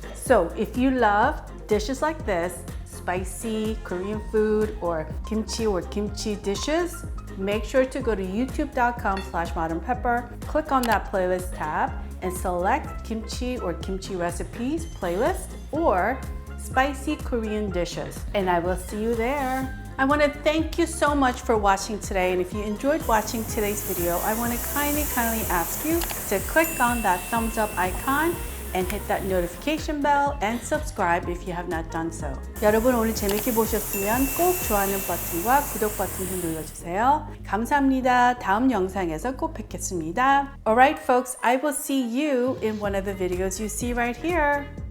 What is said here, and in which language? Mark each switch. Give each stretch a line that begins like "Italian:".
English: So if you love dishes like this, spicy Korean food or kimchi dishes, make sure to go to youtube.com/modernpepper, click on that playlist tab and select kimchi or kimchi recipes playlist or spicy Korean dishes, and I will see you there. I want to thank you so much for watching today, and if you enjoyed watching today's video, I want to kindly ask you to click on that thumbs up icon and hit that notification bell and subscribe if you have not done so.
Korean: 여러분 오늘 재밌게 보셨으면 꼭 좋아하는 버튼과 구독 버튼 좀 눌러주세요. 감사합니다. 다음 영상에서 꼭 뵙겠습니다.
English: Alright folks, I will see you in one of the videos you see right here.